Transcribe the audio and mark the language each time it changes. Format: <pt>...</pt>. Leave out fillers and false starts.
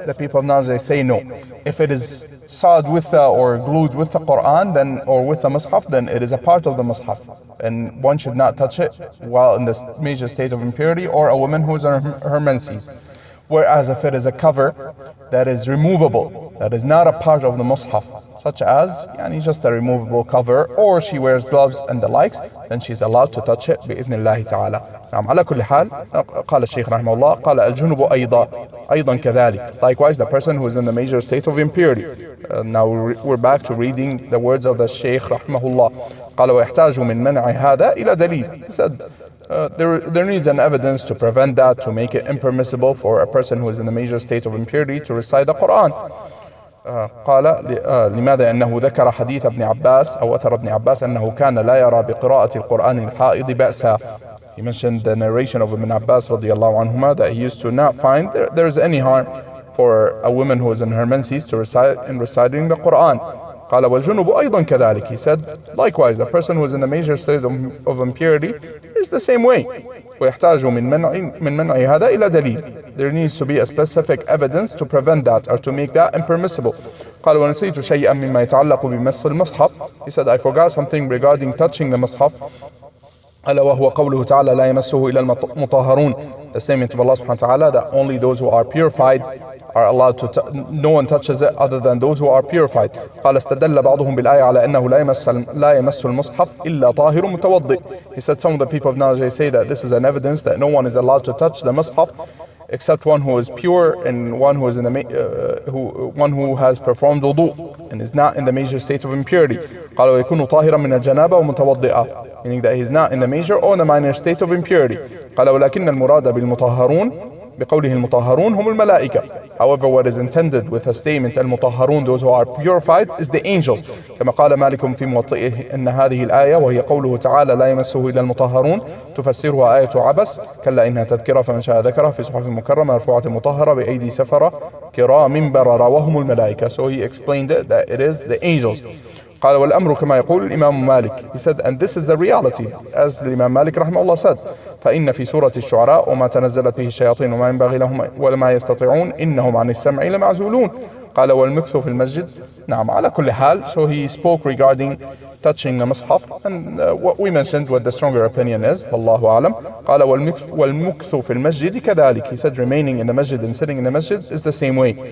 <en>The people of knowledge, they say no. If it is sawed with or glued with the Quran, then, or with the Mus'haf, then it is a part of the Mus'haf, and one should not touch it while in this major state of impurity, or a woman who is on her menses. Whereas if it is a cover that is removable, that is not a part of the Mus'haf, such as just a removable cover, or she wears gloves and the likes, then she's allowed to touch it</en> <ar>بإذن الله تعالى. نعم. على كل حال, قال الشيخ رحمه الله, قال الجنب أيضا كذلك.</ar> <en>Likewise, the person who is in the major state of impurity. Now we're back to reading the words of the Shaykh رحمه الله.</en> <ar>قال ويحتاج من منع هذا إلى دليل.</ar> <en>He said there needs an evidence to prevent that, to make it impermissible for a person who is in the major state of impurity to recite the Quran.</en> <ar>قال لماذا؟ أنه ذكر حديث ابن عباس أو أثر ابن عباس أنه كان لا يرى بقراءة القرآن الحائض بأسا.</ar> <en>He mentioned the narration of Ibn Abbas رضي الله عنهما, that he used to not find there is any harm for a woman who is in her menses to recite in reciting the Quran.</en> <ar>قال والجنوب أيضا كذلك.</ar> <en>He said likewise, the person who is in the major state of impurity is the same way.</en> <ar>ويحتاج من منع هذا إلى دليل.</ar> <en>There needs to be a specific evidence to prevent that, or to make that impermissible.</en> <ar>قال ونسيت شيئا مما يتعلق بمس المصحف.</ar> <en>He said, I forgot something regarding touching the mushaf.</en> <ar>ألا وهو قوله تعالى لا يمسه إلا المطهرون.</ar> <en>The statement of Allah subhanahu wa ta'ala that only those who are purified are allowed to no one touches it other than those who are purified.</en> <ar>قال استدل بعضهم بالآية على أنه لا يمس المصحف إلا طاهر متوضئ.</ar> <en>He said some of the people of knowledge, they say that this is an evidence that no one is allowed to touch the mushaf except one who is pure and one who is in the one who has performed wudu and is not in the major state of impurity.</en> <ar>قال ويكون طاهرا من الجنابة ومتوضئا,</ar> <en>meaning that he is not in the major or the minor state of impurity.</en> <ar>قال ولكن المراد بالمطهرون بقوله المطهرون هم الملائكة.</ar> <en>However, what is intended with a statement المطهرون, those who are purified, is the angels.</en> <ar>كما قال مالك في موطئه أن هذه الآية وهي قوله تعالى لا يمسه إلا المطهرون تفسرها آية عبس كلا إنها تذكرة فمن شاء ذكرها في صحف مكرمة مرفوعة مطهرة بأيدي سفرة كرام بررة وهم الملائكة.</ar> <en>So he explained it, that it is the angels.</en> <ar>قال والأمر كما يقول الإمام مالك.</ar> <en>He said, and this is the reality, as</en> <ar>الإمام مالك رحمه الله said, فإن في سورة الشعراء وما تنزلت به الشياطين وما ينبغي لهم وما يستطيعون إنهم عن السمع لمعزولون. قال والمكث في المسجد. نعم على كل حال.</ar> <en>So he spoke regarding touching the mushaf, and what we mentioned, what the stronger opinion is,</en> <ar>والله أعلم. قال والمكث في المسجد كذلك.</ar> <en>He said remaining in the masjid and sitting in the masjid is the same way.</en>